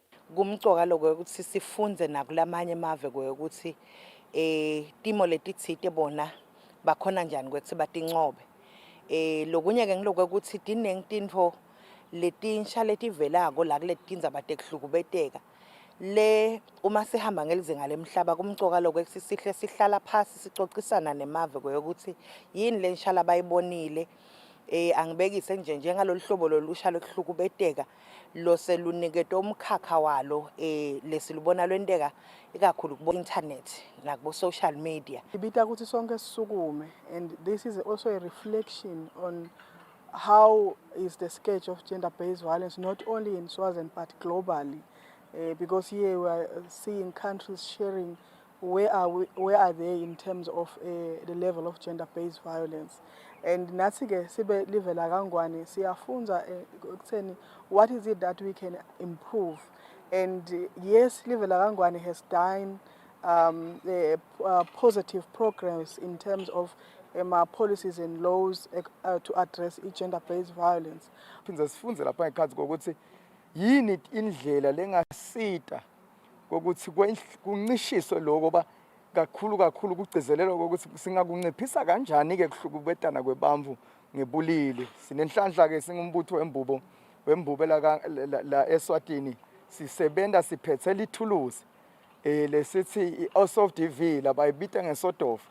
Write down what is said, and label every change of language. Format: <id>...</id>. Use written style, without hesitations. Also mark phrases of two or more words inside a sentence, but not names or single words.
<ss>Kumcoka lokho ukuthi sifunze nakulamanye emave ukuthi timo letitsite bona bakhona njani ukuthi batincobe. Lokunye ke ngiloko ukuthi tinengitintfo letinsha letivelako la kuletindzaba tekuhlukubeteka le uma sihamba ngelizinga lemhlaba kumcoka lokho sihle sihlala phasi sicocisana nemave ukuthi yini lenshala bayibonile angibekise nje njengalolu hlobo lolusha lokuhlukubeteka lo selunikete umkhakha walo lesilubona lwenteka ikakhulu kubo internet nakubo</ss> <en>social media.</en> <ss>Ibita ukuthi sonke sisukume,</ss> <en>and this is also a reflection on how is the scourge of gender-based violence not only in Swaziland but globally, because here we are seeing countries sharing where are they in terms of the level of gender-based violence.</en> <ss>And nathi-ke sibe live la kangwane siyafunza ukutheni</ss> <en>what is it that we can improve. And yes,</en> <ss>live la kangwane</ss> <en>has done positive progress in terms of policies and laws to address gender-based violence.</en> <ss>Phindze sifunze lapha ngekhatsi kokuthi yini indlela lengasita kokuthi kuncishiswe lokho ba kakhulu kugcizelelwa ukuthi singakunciphisa kanjani ke kuhlukubetana kwebantfu ngebulili. Sinenhlanhla ke singumbutho wembubo la Eswatini sisebenta siphethe lithuluzi lesithi i-Osov DV labayibita ngesodofa.</ss>